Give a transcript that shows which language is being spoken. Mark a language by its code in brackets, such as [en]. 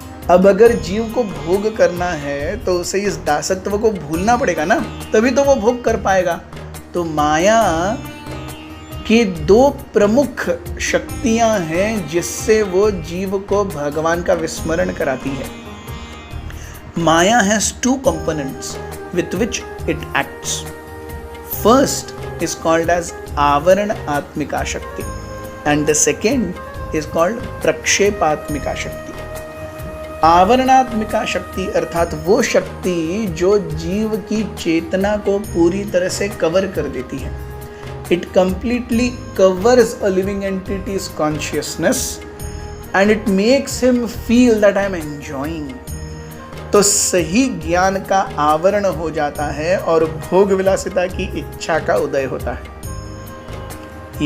[hi] अब अगर जीव को भोग करना है तो उसे इस दासत्व को भूलना पड़ेगा ना, तभी तो वो भोग कर पाएगा। तो माया की दो प्रमुख शक्तियां हैं जिससे वो जीव को भगवान का विस्मरण कराती है। [en] Maya has two components with which it acts. First is called as avarnatmika shakti and the second is called prakshepatmika shakti. [hi] आवर्णात्मिका शक्ति अर्थात वो शक्ति जो जीव की चेतना को पूरी तरह से कवर कर देती है। [en] It completely covers a living entity's consciousness and it makes him feel that I am enjoying। [hi] तो सही ज्ञान का आवरण हो जाता है और भोग विलासिता की इच्छा का उदय होता है।